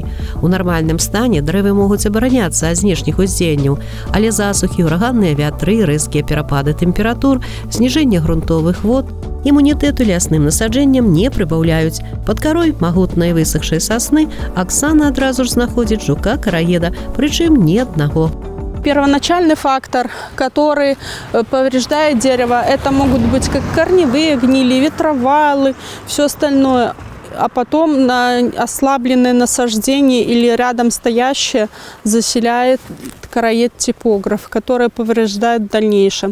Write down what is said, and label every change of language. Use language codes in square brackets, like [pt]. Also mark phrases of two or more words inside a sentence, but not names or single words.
[be] У нармальным стане дрэвы могуць абараняцца ад знешніх уздзеянняў, але засухі, ураганныя вятры, рэзкія перапады тэмператур, зніжэнне грунтовых вод імунітэту лясным насаджэнням не прыбаўляюць. Пад карой магутнай высахшай сасны Аксана адразу ж знаходзіць жука-караеда, прычым не аднаго. [ru] Первоначальный фактор, который повреждает дерево, это могут быть как корневые гнили, ветровалы, все остальное. А потом на ослабленное насаждение или рядом стоящее заселяет короед-типограф, который повреждает в дальнейшем.